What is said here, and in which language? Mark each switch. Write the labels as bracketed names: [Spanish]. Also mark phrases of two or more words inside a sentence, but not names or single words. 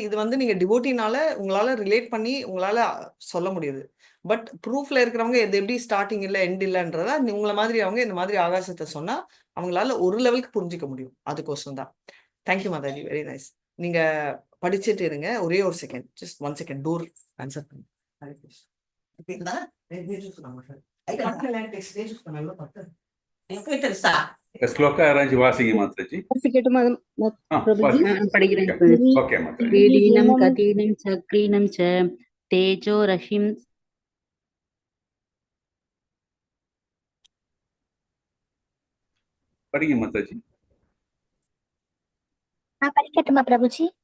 [Tamil] இது வந்து நீங்க டிவோட்டினால உங்களால ரிலேட் பண்ணி உங்களால சொல்ல முடியுது. பட் ப்ரூஃப்ல இருக்கிறவங்க இது எப்படி ஸ்டார்டிங் இல்லை எண்ட் இல்லைன்றதா உங்களை மாதிரி அவங்க இந்த மாதிரி ஆகாசத்தை சொன்னா அவங்களால ஒரு லெவலுக்கு புரிஞ்சுக்க முடியும். அதுக்கோசம் தான். தேங்க்யூ மாதாஜி, [English] very nice. [Tamil] நீங்க படிச்சுட்டு இருங்க, ஒரே ஒரு செகண்ட், [English] just 1 second. door answer [Tamil] பண்ணி श्लोक arrange वासिंग माताजी. பிரபுஜி படிக்கிறேன். [English] Okay माताजी. [Sanskrit] किरीटं गदिनं चक्रिणं च तेजो रहिम् [Hindi] पढ़िए माताजी. [Tamil] படிக்கட்டுமா பிரபுஜி?